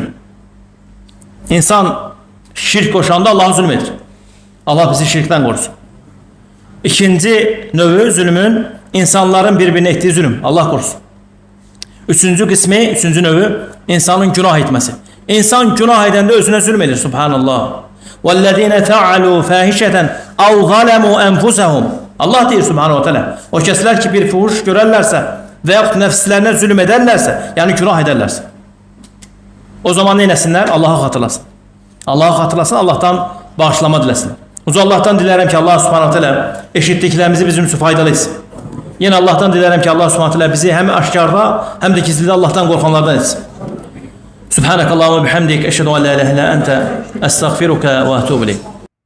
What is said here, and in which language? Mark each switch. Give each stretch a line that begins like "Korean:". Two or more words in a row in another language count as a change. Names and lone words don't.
Azerbaijani: İnsan şirk qoşanda Allaha zülm edir. Allah bizi şirkdən qorusun. İkinci növü zülmün insanların bir-birinə etdiyi zülüm. Allah qorusun. Üçüncü qismi, üçüncü növü insanın günah etməsi. İnsan günah edəndə özünə zülm edir. Subhanallah.
Arabic: وَالَّذ۪ينَ فَعَلُوا فَاهِشَةً اَوْ ظَلَمُوا أَنْفُسَهُمْ.
Azerbaijani: Allah deyir
Arabic: سبحانه وتعالى.
Azerbaijani: O kəslər ki, bir fuhuş görərlərsə və yaxud nəfslərinə zülm edərlərsə, yəni günah edərlərsə, o zaman neynəsinlər? Allah'a xatırlasın. Allah'ı xatırlasın, Allah'tan bağışlama diləsin. Uca Allah'tan dilərəm ki, Allah
Arabic: سبحانه وتعالى
Azerbaijani: eşitdiklərimizi bizim üçün faydalı etsin. Yine Allah'tan dilərəm ki, Allah
Arabic: سبحانه وتعالى
Azerbaijani: bizi hem aşkarda hem de gizlidə Allah'tan qorxanlardan etsin.
Arabic: سبحانك اللهم بحمدك، أشهد أن لا إله إلا أنت، أستغفرك وأتوب إليك.